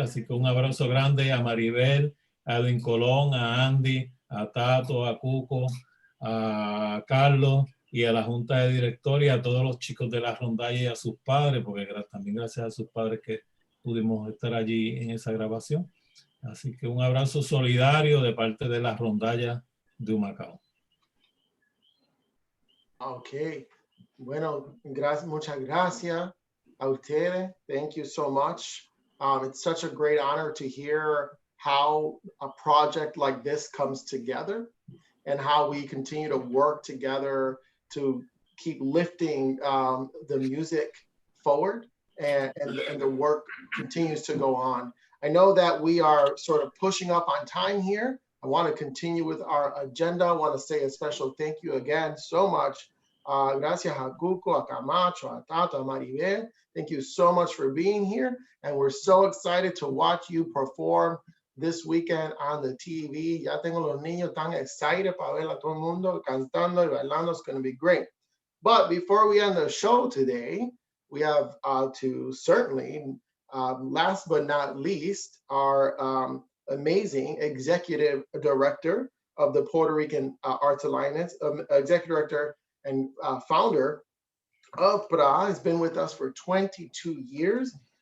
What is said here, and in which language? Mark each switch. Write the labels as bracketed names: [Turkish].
[Spanish] Así que un abrazo grande a Maribel, a Edwin Colón, a Andy, a Tato, a Cuco, a Carlos y a la Junta de Directores y a todos los chicos de la rondalla y a sus padres, porque también gracias a sus padres que pudimos estar allí en esa grabación. Así que un abrazo solidario de parte de la rondalla de Humacao. Ok, bueno, muchas gracias a ustedes. [English] Thank you so much. It's such a great honor to hear how a project like this comes together and how we continue to work together to keep lifting the music forward and the work continues to go on. I know that we are sort of pushing up on time here. I want to continue with our agenda. I want to say a special thank you again so much. [Spanish] Gracias a Cuco, a Camacho, a Tato, a Maribel. [English] Thank you so much for being here. And we're so excited to watch you perform this weekend on the TV. [Spanish] Ya tengo los niños tan excited para ver a todo el mundo cantando y bailando. [English] It's going to be great. But before we end the show today, we have to certainly, last but not least, our amazing executive director of the Puerto Rican Arts Alliance, executive director and founder of Pras, has been with us for 22 years.